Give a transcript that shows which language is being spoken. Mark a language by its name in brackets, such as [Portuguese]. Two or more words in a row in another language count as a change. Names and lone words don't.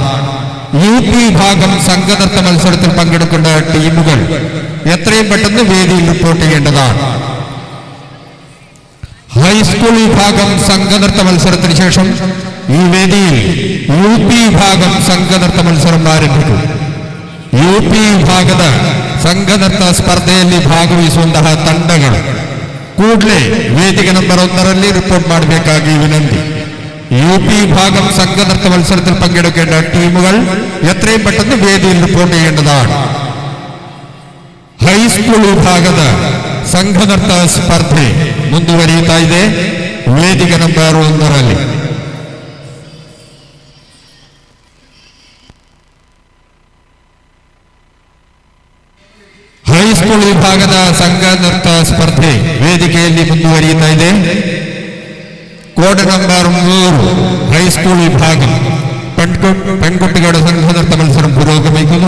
[Malayalam] UP വിഭാഗം സംഘനൃത്ത മത്സരത്തിൽ പങ്കെടുക്കേണ്ട ടീമുകൾ എത്രയും പെട്ടെന്ന് വേദിയിൽ റിപ്പോർട്ട് ചെയ്യേണ്ടതാണ്. ഹൈസ്കൂൾ വിഭാഗം സംഘനൃത്ത മത്സരത്തിന് ശേഷം ഈ വേദിയിൽ UP വിഭാഗം സംഘനൃത്ത മത്സരം ಆರಂಭಿತು. [Kannada] UP ವಿಭಾಗದ ಸಂಘನೃತ್ತ ಸ್ಪರ್ಧೆಯಲ್ಲಿ ಭಾಗವಹಿಸುವಂತಹ ತಂಡಗಳು ಕೂಡಲೇ ವೇದಿಕೆ ನಂಬರ್ 1ರಲ್ಲಿ ರಿಪೋರ್ಟ್ ಮಾಡಬೇಕಾಗಿ ವಿನಂತಿ. [Malayalam] UP വിഭാഗം സംഘനൃത്ത മത്സരത്തിൽ പങ്കെടുക്കേണ്ട ടീമുകൾ എത്രയും പെട്ടെന്ന് വേദിയിൽ റിപ്പോർട്ട് ചെയ്യേണ്ടതാണ്. [Kannada] ಹೈಸ್ಕೂಲ್ ವಿಭಾಗದ ಸಂಘನೃತ್ತ ಸ್ಪರ್ಧೆ ಮುಂದುವರಿಯುತ್ತಾ ಇದೆ ವೇದಿಕೆ ನಂಬರ್ 1ರಲ್ಲಿ. ಹೈಸ್ಕೂಲ್ ವಿಭಾಗದ ಸಂಘನೃತ್ತ ಸ್ಪರ್ಧೆ ವೇದಿಕೆಯಲ್ಲಿ ಮುಂದುವರಿಯುತ್ತಾ ಇದೆ. ಕೋಡ್ ನಂಬರ್ 3 ಹೈಸ್ಕೂಲ್ ವಿಭಾಗം [Malayalam] പെൺകുട്ടികളുടെ സംഘനൃത്ത മത്സരം പുരോഗമിക്കുന്നു.